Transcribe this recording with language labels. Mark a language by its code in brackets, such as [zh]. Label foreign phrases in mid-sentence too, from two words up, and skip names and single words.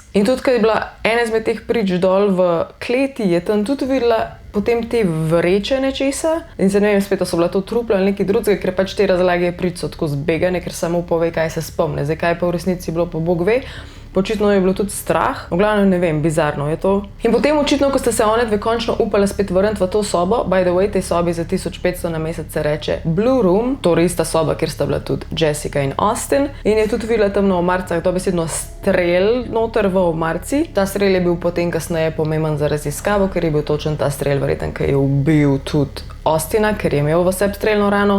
[sl] In tudi, kad je bila ena izmed teh prič dol v kleti, je tam tudi videla potem te vreče nečesa. In se ne vem, spet so bila to trupla ali nekaj drugega, ker pač te razlage prič so tako zbegane, ker samo pove, kaj se spomne. Zdaj, kaj pa v resnici bilo, pa Bog ve. Očitno je bilo tudi strah, v glavnem ne vem, bizarno je to. In potem očitno, ko sta se one dve končno upala spet vrniti v to sobo, [en] by the way, [sl] tej sobi za 1500 na mesec se reče Blue Room, torej ista soba, kjer sta bila tudi Jessica in Austin. In je tudi videla tam na omarcah dobesedno strel noter v omarci. Ta strel je bil potem kasneje pomemben za raziskavo, ker je bil točen ta strel verjeten, ki je ubil tudi Austina, ker je imel v sebi strelno rano.